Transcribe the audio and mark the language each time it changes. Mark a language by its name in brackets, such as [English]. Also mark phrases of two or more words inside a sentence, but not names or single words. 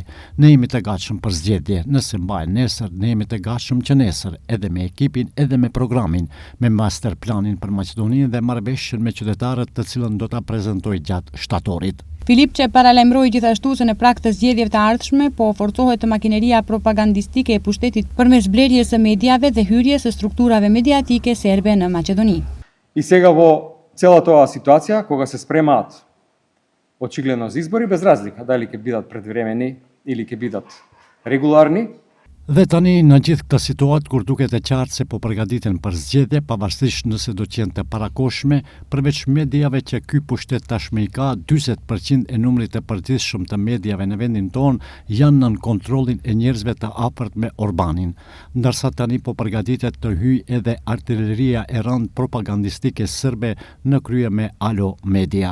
[Albanian] Ne jemi të gatshëm për zgjedhje, nëse mbajnë nesër, ne jemi të gatshëm që nesër, edhe me ekipin, edhe me programin, me master planin për Maqedoninë dhe marrëveshjen me qytetarët të cilën do ta prezantoj gjatë shtatorit. Filipçe paralajmëroi gjithashtu se në prag të zgjedhjeve të ardhshme po forcohet makineria propagandistike e pushtetit përmes blerjes së mediave dhe hyrjes së strukturave mediatike serbe në Maqedoni. [Macedonian] I сега во целата ова ситуација, кога се спремаат очигледно за избори, без разлика дали ќе бидат предвремени или ќе бидат регуларни. [Albanian] Dhe tani në gjithë këtë situatë kur duket e qartë se po përgatiten për zgjedhje, pavarësisht nëse do të jenë të parakohshme, përveç mediave që ky pushtet tashmë i ka, 40% e numrit të përditshëm të mediave në vendin tonë janë nën kontrollin e njerëzve të afërt me Orbanin, ndërsa tani po përgatitet të hyjë edhe artilleria e rënd propagandistike serbe në krye me Alo Media.